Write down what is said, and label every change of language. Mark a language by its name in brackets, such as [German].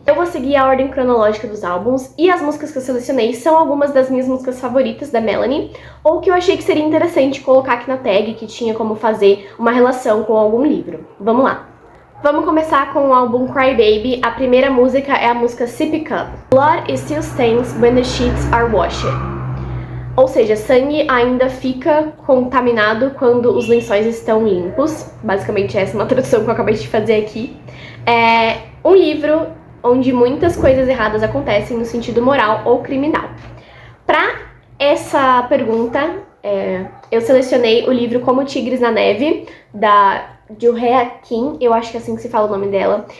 [Portuguese] Eu vou seguir a ordem cronológica dos álbuns, e as músicas que eu selecionei são algumas das minhas músicas favoritas da Melanie, ou que eu achei que seria interessante colocar aqui na tag, que tinha como fazer uma relação com algum livro. Vamos lá! Vamos começar com o álbum Cry Baby. A primeira música é a música Sip Cup. [English] Blood still stains when the sheets are washed. [Portuguese] Ou seja, sangue ainda fica contaminado quando os lençóis estão limpos. Basicamente essa é uma tradução que eu acabei de fazer aqui. É um livro onde muitas coisas erradas acontecem no sentido moral ou criminal. Para essa pergunta, eu selecionei o livro Como Tigres na Neve, da Joo-hae Kim, eu acho que é assim que se fala o nome dela.